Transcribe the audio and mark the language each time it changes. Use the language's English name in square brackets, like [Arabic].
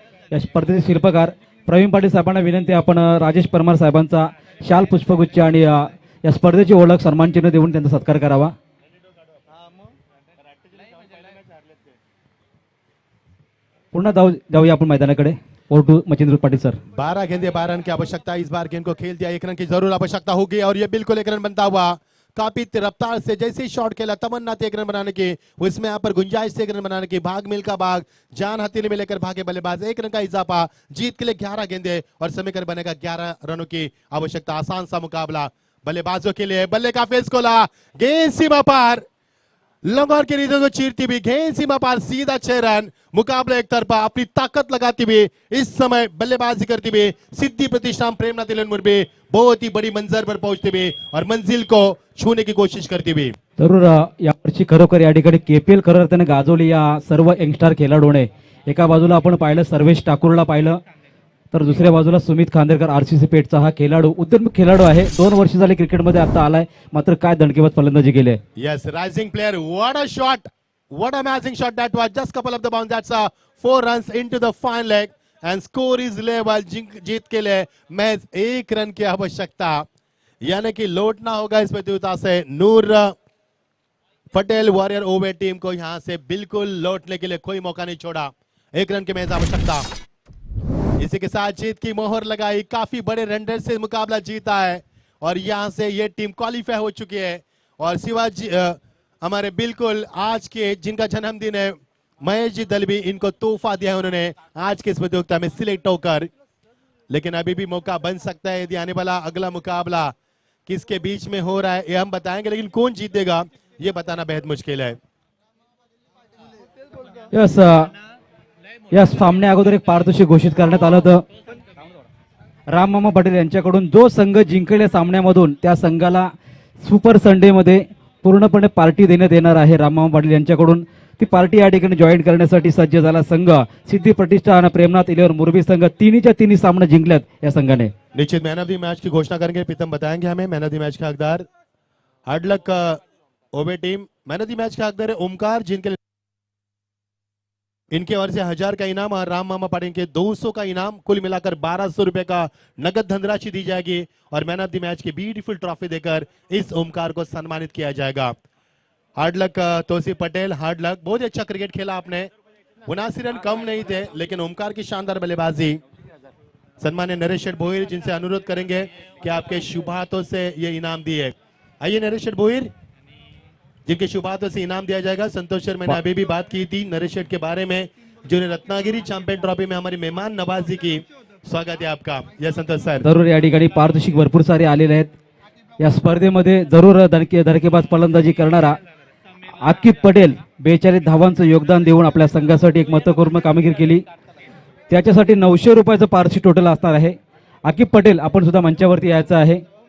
[Marathi] या स्पर्धेचे शिल्पकार प्रवीण पाटील साहेबांना विनंती आहे, आपण राजेश परमार साहेबांचा शाल पुष्पगुच्छ आणि या स्पर्धेची ओळख सन्मान चिन्ह देऊन त्यांचा सत्कार करावा. पुन्हा जाऊया आपण मैदानाकडे. Over to Machhindra Patil sir. [Hindi] 12 गेंदे 12 रन की आवश्यकता, इस बार गेंद को खेल दिया, 1 रन की जरूर आवश्यकता होगी और ये बिल्कुल 1 रन बनता हुआ. काफी रफ्तार से जैसे ही शॉट खेला तमन्ना थी 1 रन बनाने की, उसमें यहाँ पर गुंजाइश थी 1 रन बनाने की. भाग मिल्खा भाग जान हथेली में लेकर भागे बल्लेबाज, 1 रन का इजाफा. जीत के लिए 11 गेंदे और समीकरण बनेगा 11 रनों की आवश्यकता. आसान सा मुकाबला बल्लेबाजों के लिए. बल्ले का फेस खोला, गेंद सीमा पार, लंगोर के रीजन को चीरती हुई गेंद सीमा पार, सीधा 6 रन. मुकाबला एक तरफा, अपनी ताकत लगाती हुई इस समय बल्लेबाजी करती हुई सिद्धि प्रतिष्ठान प्रेमनाथ इलेवन मुरबी बहुत ही बड़ी मंजिल पर पहुंचते हुए और मंजिल को छूने की कोशिश करती हुई. [Marathi] जरूर यावर्षी खरोखर या ठिकाणी केपीएल खरं त्याने गाजवली या सर्व यंगस्टार खेळाडूने. एका बाजूला आपण पाहिलं सर्वेश ठाकूरला पाहिलं, तर दुसऱ्या बाजूला सुमित खांदेकर आरसीसी पेठचा हा खेळाडू उद्योन्मुख खेळाडू आहे. 2 वर्ष झाले क्रिकेटमध्ये आता आलाय, मात्र काय दणकेबाज फलंदाजी केली. [English] Yes, rising player. What a shot! What an amazing shot that was. Just couple of the bounds. That's 4 runs into the final leg and score is level. [Hindi] जीत के लिए मैच 1 रन की आवश्यकता, यानी कि लौटना होगा इस प्रतियोगिता से. नूर पटेल वॉरियर ओवे टीम को यहां से बिल्कुल लौटने के लिए कोई मौका नहीं छोड़ा. 1 रन की मैच आवश्यकता. इसी के साथ जीत की मोहर लगाई. काफी बड़े रन से मुकाबला जीता है और यहां से ये टीम क्वालिफाई हो चुकी है. और शिवाजी हमारे बिल्कुल आज के जिनका जन्मदिन है महेश जी दलवी, इनको तोहफा दिया है उन्होंने आज के इस प्रतियोगिता में सिलेक्ट होकर. लेकिन अभी भी मौका बन सकता है यदि आने वाला अगला मुकाबला किसके बीच में हो रहा है ये हम बताएंगे, लेकिन कौन जीतेगा ये बताना बेहद मुश्किल है. [Marathi] यस, या सामन्या अगोदर एक पारितोषिक घोषित करण्यात आलं होतं. राममामा पाटील यांच्याकडून जो संघ जिंकेल या सामन्यामधून त्या संघाला सुपर संडे मध्ये पूर्णपणे पार्टी देण्यात येणार आहे. राममामा पाटील यांच्याकडून ती पार्टी या ठिकाणी जॉईन करण्यासाठी सज्ज झाला संघ. सिद्धी प्रतिष्ठान प्रेमनाथ इलेवन मुरबी संघ तिन्हीच्या तिन्ही सामने जिंकल्यात या संघाने. [Hindi] निश्चित मैन ऑफ द मैच की घोषणा करेंगे, प्रीतम बताएंगे हमें मैन ऑफ द मैच का हकदार. Hard luck ओवे team. Man of the match का हकदार है ओमकार, जिनके इनके ओर से 1000 का इनाम और राम मामा पाटिल के 200 का इनाम, कुल मिलाकर 1200 रुपए का नगद धनराशि दी जाएगी और मैन ऑफ द मैच की ब्यूटीफुल ट्रॉफी देकर इस ओमकार को सम्मानित किया जाएगा. Hard luck Tauseef Patel, hard luck. बहुत अच्छा क्रिकेट खेला आपने, 79 रन कम नहीं थे, लेकिन ओमकार की शानदार बल्लेबाजी. सम्मान्य नरेश शेठ भोईर, जिनसे अनुरोध करेंगे कि आपके शुभ हाथों से ये इनाम दिए. आइए नरेश शेठ भोईर, जिनके शुभ हाथों से इनाम दिया जाएगा. संतोष सर, मैंने अभी भी बात की थी नरेश शेठ के बारे में, जिन्होंने रत्नागिरी चैंपियन ट्रॉफी में हमारी मेहमान नवाजी की. स्वागत है आपका. या संतोष सर, [Marathi] जरूर या ठिकाणी पारितोषिक भरपूर सारे आलेले आहेत. या स्पर्धेमध्ये जरूर धडकेबाज फलंदाजी करणारा आकिब पटेल 42 धावांचं योगदान देऊन आपल्या संघासाठी एक महत्त्वपूर्ण कामगिरी केली. त्याच्यासाठी 900 रुपयाचं पारितोषिक टोटल असणार आहे. आकिब पटेल, आपण सुद्धा मंचावरती यायचं आहे.